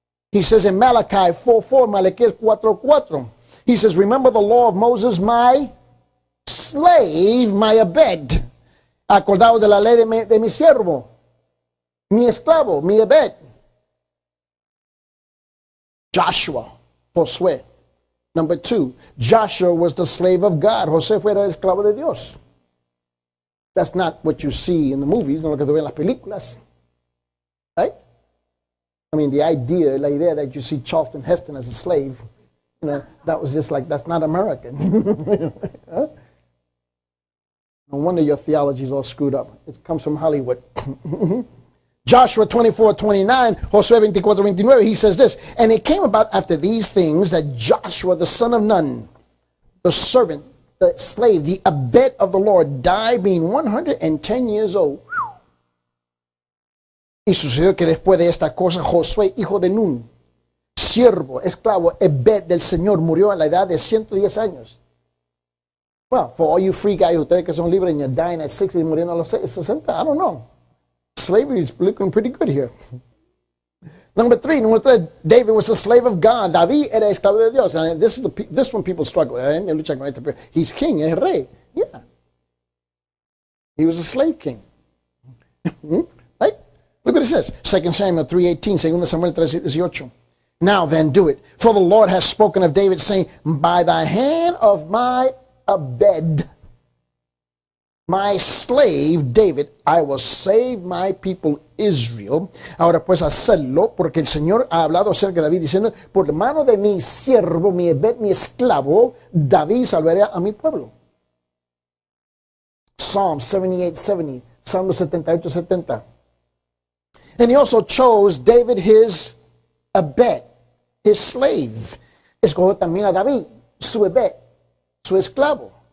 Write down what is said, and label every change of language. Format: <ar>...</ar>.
<en>He says in Malachi 4:4, Malaquías 4:4, he says, remember the law of Moses, my slave, my Ebed.</en> <es>Acordaos de la ley de mi siervo, mi esclavo, mi Ebed.</es> <en>Joshua, Josué. Number 2, Joshua was the slave of God.</en> <es>José fue el esclavo de Dios.</es> <en>That's not what you see in the movies,</en> <es>no lo que tú ves en las películas.</es> <en>Right? I mean,</en> <es>la idea</es> <en>that you see Charlton Heston as a slave, that was just like, that's not American. Huh? No wonder your theology is all screwed up. It comes from Hollywood. Joshua 24:29, Josué 24:29, he says this, and it came about after these things that Joshua, the son of Nun, the servant, the slave, the Ebed of the Lord, died being 110 years old.</en> <es>Y sucedió que después de esta cosa, Josué, hijo de Nun, siervo, esclavo, Ebed del Señor, murió a la edad de 110 años.</es> <en>Well, for all you free guys,</en> <es>ustedes que son libres</es> <en>and you're dying at 60</en> <es>y muriendo a los 60,</es> <en>I don't know. Slavery is looking pretty good here. Number 3, David was a slave of God.</en> <es>David era esclavo de Dios.</es> <en>And this one people struggle. He's king,</en> <es>es rey.</es> <en>Yeah. He was a slave king. Right? Look what it says. 2 Samuel 3:18, 2 Samuel 3:18. Now then do it. For the Lord has spoken of David, saying, by the hand of my Ebed, my slave David, I will save my people Israel.</en> <es>Ahora pues hacerlo, porque el Señor ha hablado acerca de David diciendo, por la mano de mi siervo, mi Ebed, mi esclavo, David salvará a mi pueblo.</es> <en>Psalm 78:70, Salmo 78:70. And he also chose David his Ebed, his slave.</en> <es>Escogió también a David, su Ebed, su esclavo.</es>